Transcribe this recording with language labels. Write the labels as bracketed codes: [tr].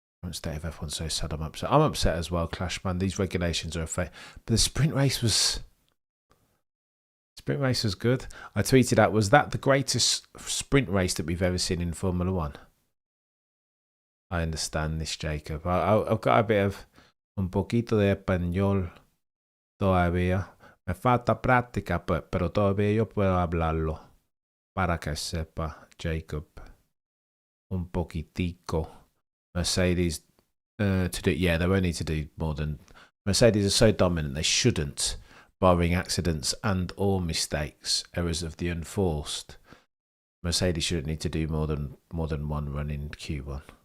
[en] State of F1 so sad. I'm upset. I'm upset as well, Clash, man. These regulations are a fake. But the sprint race was good. I tweeted out, was that the greatest sprint race that we've ever seen in Formula One? I understand this, Jacob. I've got a bit of [es] un poquito de español todavía. Me falta práctica, pero todavía yo puedo hablarlo. Para que sepa, Jacob. Un poquitico. [en] Mercedes to do, yeah, they won't need to do more than. Mercedes are so dominant, they shouldn't, barring accidents and or mistakes, errors of the unforced. Mercedes shouldn't need to do more than one run in Q1.